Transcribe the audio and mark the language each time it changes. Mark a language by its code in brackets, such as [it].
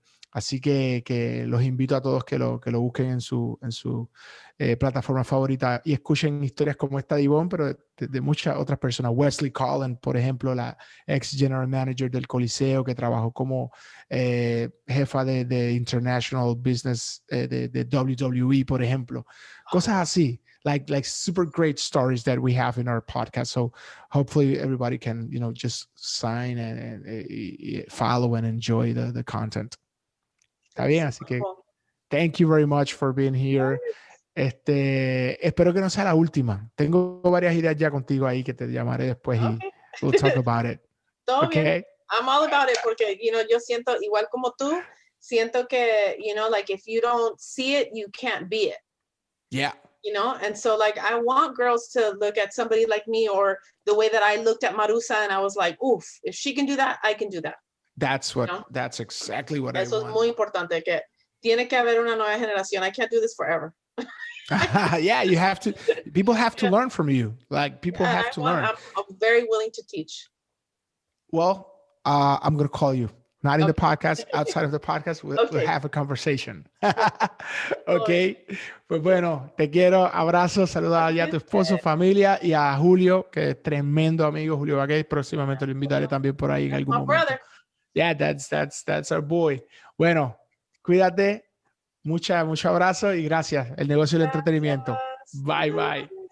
[es] Así que los invito a todos que lo busquen en su plataforma favorita y escuchen historias como esta de Yvonne, pero de muchas otras personas. Wesley Collin, por ejemplo, la ex general manager del Coliseo, que trabajó como jefa de International Business de WWE, por ejemplo. Cosas así. [en] Like super great stories that we have in our podcast. So hopefully everybody can, just sign and follow and enjoy the content. [es] Está bien, así que [en] thank you very much for being here. [es] Espero que no sea la última. Tengo varias ideas ya contigo ahí que te llamaré después y [en] we'll talk about it. [es] Todo bien. [en] I'm all about it [es] porque, yo siento igual como tú, siento que, [en] like if you don't see it, you can't be it. Yeah. And so like I want girls to look at somebody like me or the way that I looked at Marusa and I was like, oof, if she can do that, I can do that. That's exactly what I want. [es] Eso es muy importante, que tiene que haber una nueva generación. [en] I can't do this forever. Yeah, you have to. People have to learn from you. Like people have to learn. I'm very willing to teach. Well, I'm going to call you. Not in the podcast, outside of the podcast, we'll have a conversation. [es] Okay. Pues bueno, te quiero. Abrazo, saluda a tu esposo, familia y a Julio, que es tremendo amigo, Julio Bagué. Próximamente lo invitaré también por ahí en algún momento. [en] Brother. Yeah, that's our boy. [es] Bueno, cuídate. Mucho abrazo y gracias. El negocio del entretenimiento. Bye, bye.